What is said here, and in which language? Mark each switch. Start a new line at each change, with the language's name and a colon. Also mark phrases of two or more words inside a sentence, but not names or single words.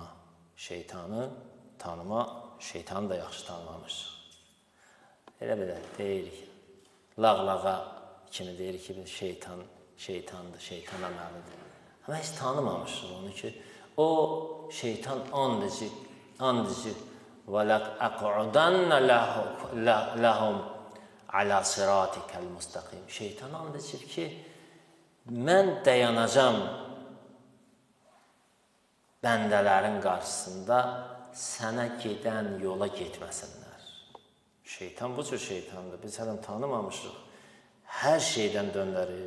Azerbaijani: Şeytanı tanıma, şeytanı da yaxşı tanımamışıq. Elə deyirik. Lağlağa kimi deyirik ki, şeytan, şeytandır, şeytan əməlidir. Amma heç tanımamışıq onu ki, o şeytan andıcı
Arabic: وَلَقْ أَقْعُدَنَّ لَهُمْ عَلَى صِرَاطِكَ الْمُسْتَقِيمِ.
Azerbaijani: Şeytan andıcı ki, mən dayanacam bəndələrin qarşısında sənə gedən yola getməsinlər. Şeytan bu cür şeytandır. Biz hələm tanımamışıq. Hər şeydən döndərir.